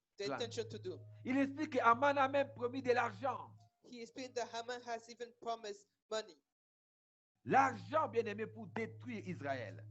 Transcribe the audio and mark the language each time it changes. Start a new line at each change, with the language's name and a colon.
English: Plan. intention to do.
French: Il explique que Haman a même promis de l'argent.
English: He explained that Haman has even promised money,
French: L'argent, bien-aimé, pour détruire Israël.